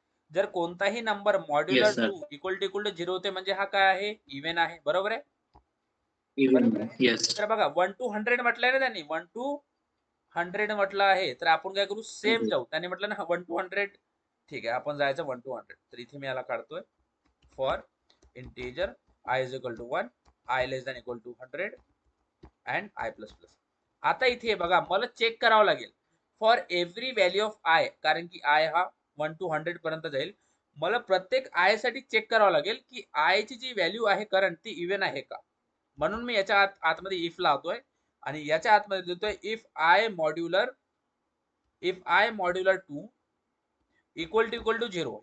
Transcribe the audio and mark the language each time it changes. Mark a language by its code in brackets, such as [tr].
[mr] जर कोणताही number modular [en] Yes, sir. [mr] 2 [en] equal to [mr] 0 होते म्हणजे हा काय आहे? इव्हन आहे. बरोबर आहे? [en] Even. [mr] बरोबर आहे. [en] Yes. [mr] तर बघा 1 to 100 म्हटलंय ना त्यांनी, 1 to 100 म्हटलं आहे, तर आपण काय करू? [en] Same Okay. [mr] जाऊ. त्याने म्हटलं ना 1 to 100. ठीक आहे, आपण जायचं 1 to 100. तर इथे मी याला काढतोय. [en] For integer i is equal to 1, i less than equal to 100 and i plus plus. [mr] आता इथे बघा मला चेक करावं लागेल [en] for every value of i, [mr] कारण की आय हा 1 to 100 पर्यंत जाईल. मला प्रत्येक आय साठी चेक करावं लागेल की आय ची जी व्हॅल्यू आहे करंट ती इव्हन आहे का. म्हणून मी याच्या आतमध्ये इफ लावतोय आणि याच्या आतमध्ये देतोय [en] If i modular 2 equal to 0.